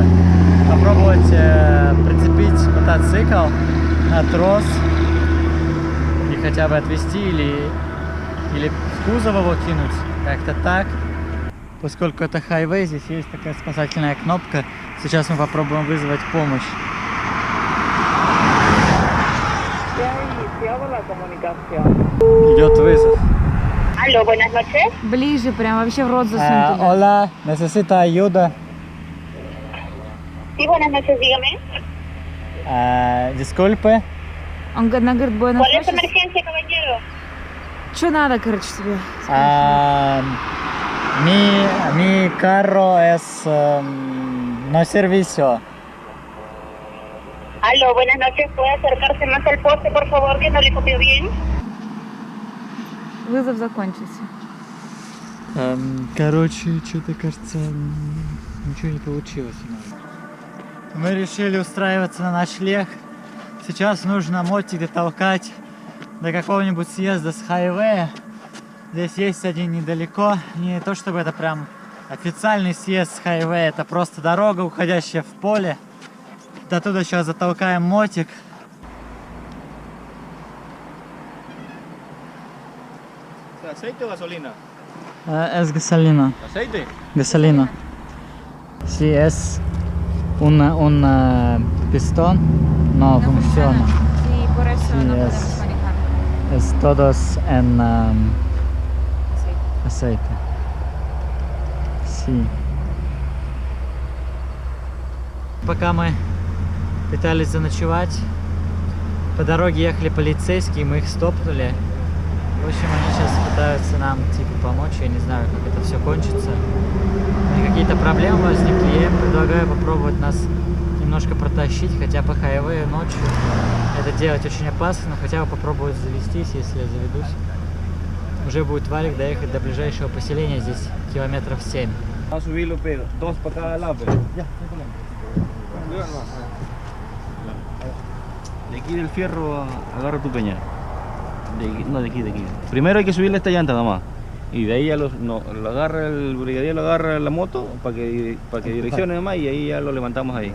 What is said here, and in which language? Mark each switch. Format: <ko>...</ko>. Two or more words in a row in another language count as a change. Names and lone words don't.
<ru>Попробовать прицепить мотоцикл на трос и хотя бы отвезти или в кузов его кинуть. Как-то так. Поскольку это хайвей, здесь есть такая спасательная кнопка. Сейчас мы попробуем вызвать помощь. Идет вызов.</ru> <es>Aló, buenas noches.</es> <ru>Ближе, прям вообще в рот засунь туда.</ru> <es>Hola, necesita ayuda. Sí, buenas noches, dígame. Disculpe.</es> <ru>Он говорит,</ru> <es>buenas ¿Cuál es su noches. emergencia, caballero?</es> <ru>Что надо, короче, тебе?</ru> <es>Mi carro es no servicio. Aló, buenas noches. ¿Puede acercarse más al poste, por favor, que no le copió bien?</es> <ru>Вызов закончился. Короче, что-то кажется, ничего не получилось у нас. Мы решили устраиваться на ночлег. Сейчас нужно мотик дотолкать до какого-нибудь съезда с хайвея. Здесь есть один недалеко. Не то чтобы это прям официальный съезд с хайвея, это просто дорога, уходящая в поле. До туда сейчас затолкаем мотик.</ru> <es>¿Aceite o gasolina? Es gasolina. ¿Aceite? Gasolina. Sí, es un pistón, no funciona. Sí, por eso Sí, no es. podemos manejar. Es todos en Sí. aceite. Sí.</es> <ru>Пока мы пытались заночевать, по дороге ехали полицейские, мы их стопнули. В общем, они сейчас пытаются нам типа помочь, я не знаю, как это все кончится. И какие-то проблемы возникли, я им предлагаю попробовать нас немножко протащить, хотя по хайвею ночью это делать очень опасно, но хотя бы попробовать завестись, если я заведусь. Уже будет валик доехать до ближайшего поселения, здесь километров 7.</ru> <es>Vamos a subirlo, pero dos para cada lado. Pero. De aquí del fierro agarra tu peña. No, de aquí. Primero hay que subirle esta llanta nomás. Y de ahí ya lo agarra el brigadier, lo agarra la moto para que direccione nomás y ahí ya lo levantamos ahí.</es>